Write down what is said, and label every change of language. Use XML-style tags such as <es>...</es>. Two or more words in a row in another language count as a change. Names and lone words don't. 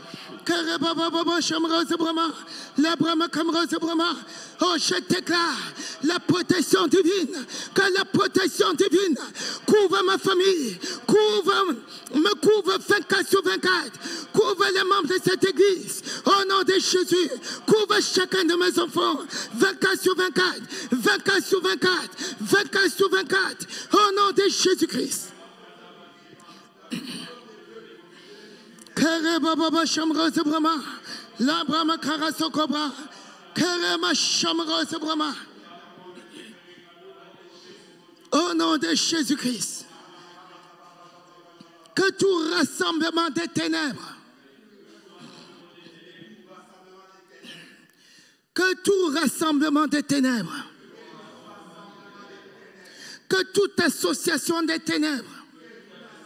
<fr>Oh, je déclare la protection divine, que la protection divine couvre ma famille, me couvre 24 sur 24, couvre les membres de cette église, au nom de Jésus, couvre chacun de mes enfants, 24 sur 24, 24 sur 24, 24 sur 24, au nom de Jésus-Christ. Kerebaba Shamrosa Brahma, la Brahma Karasokobra, Kerema Shamrosa Brahma. Au nom de Jésus-Christ, que tout rassemblement des ténèbres, que toute association des ténèbres</fr>